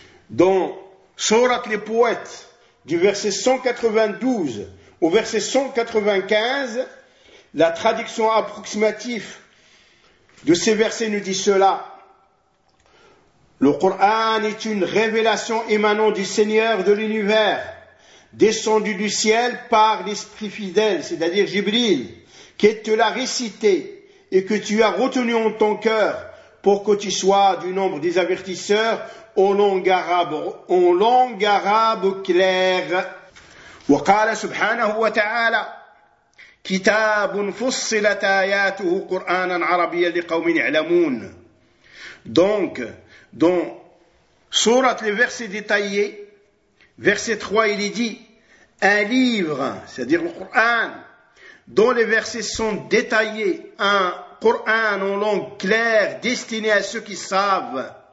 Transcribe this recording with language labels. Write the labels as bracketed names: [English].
[French] Dans Sourate les Poètes, du verset 192 au verset 195, la traduction approximative de ces versets nous dit cela: le Coran est une révélation émanant du Seigneur de l'univers, descendu du ciel par l'Esprit fidèle, c'est-à-dire Jibril, qui te l'a récité et que tu as retenu en ton cœur pour que tu sois du nombre des avertisseurs en langue arabe claire. [Arabic] وقال سبحانه وتعالى كتاب فصلت آياته قرآنا عربيا لقوم يعلمون. [French] Donc, dans Sourate, les versets détaillés, verset 3, il est dit, un livre, c'est-à-dire le Coran, dont les versets sont détaillés, un Coran en langue claire, destiné à ceux qui savent.